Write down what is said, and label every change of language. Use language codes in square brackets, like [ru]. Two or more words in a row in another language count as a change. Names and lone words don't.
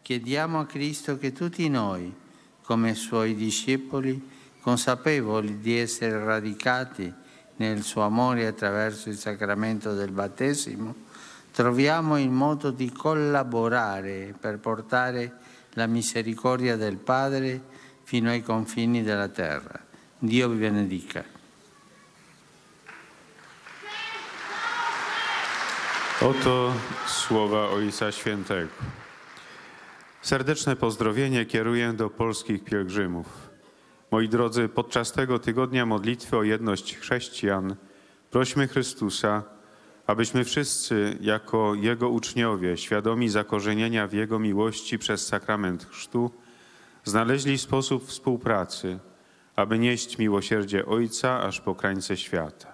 [it] a Cristo che tutti noi, come Suoi discepoli, consapevoli di essere radicati nel suo amore attraverso il sacramento del battesimo, troviamo il modo di collaborare per portare la misericordia del Padre fino ai confini della terra. Dio vi benedica. [pl] Oto słowa Ojca Świętego. Serdeczne pozdrowienie kieruję do polskich pielgrzymów. Moi drodzy, podczas tego tygodnia modlitwy o jedność chrześcijan prośmy Chrystusa, abyśmy wszyscy jako Jego uczniowie, świadomi zakorzenienia w Jego miłości przez sakrament chrztu, znaleźli sposób współpracy, aby nieść miłosierdzie Ojca aż po krańce świata.